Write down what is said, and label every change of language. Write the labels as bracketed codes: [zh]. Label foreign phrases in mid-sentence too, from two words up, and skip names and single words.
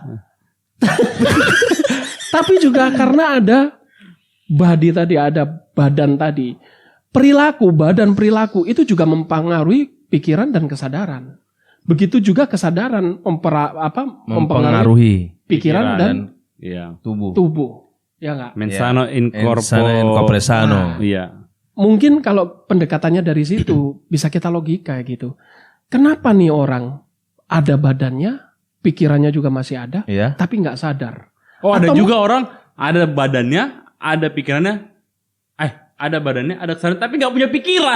[id] Tapi juga karena ada body tadi, ada badan tadi. Badan perilaku itu juga mempengaruhi pikiran dan kesadaran. Begitu juga kesadaran mempengaruhi pikiran dan Iya. tubuh. Ya nggak? [la] Mensano in Insano in corpore sano. [id] Iya. Mungkin kalau pendekatannya dari situ bisa kita logika gitu. Kenapa nih orang ada badannya, pikirannya juga masih ada, Iya. tapi nggak sadar? Oh, ada Atau juga orang ada badannya, ada pikirannya. Ada badannya, ada kesadaran tapi nggak punya pikiran.